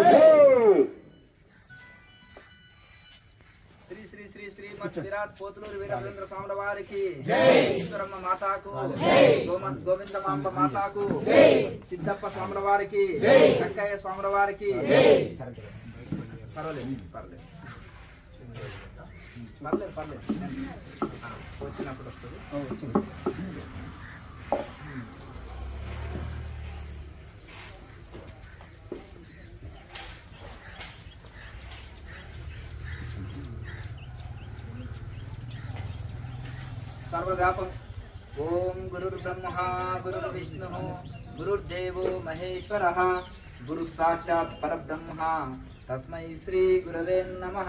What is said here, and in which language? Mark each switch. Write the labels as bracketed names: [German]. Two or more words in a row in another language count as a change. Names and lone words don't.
[Telugu] విరాట్ పోతులూరు వీరభద్ర స్వాముల వారికి, ఈశ్వరమ్మ మాతాకు, గోవిందమాంబ మాతాకు, సిద్ధప్ప స్వాముల వారికి, వెంకయ్య స్వాముల వారికి. పర్వాలేదు పర్లేదు పర్లేదు పర్లేదు వచ్చినప్పుడు వస్తుంది. [Sanskrit] सर्वव्यापक ओम गुरुर्ब्रह्मा गुरुर्विष्णुः गुरुर्देवो महेश्वरः गुरु साक्षात् परब्रह्म तस्मै श्री गुरवे नमः.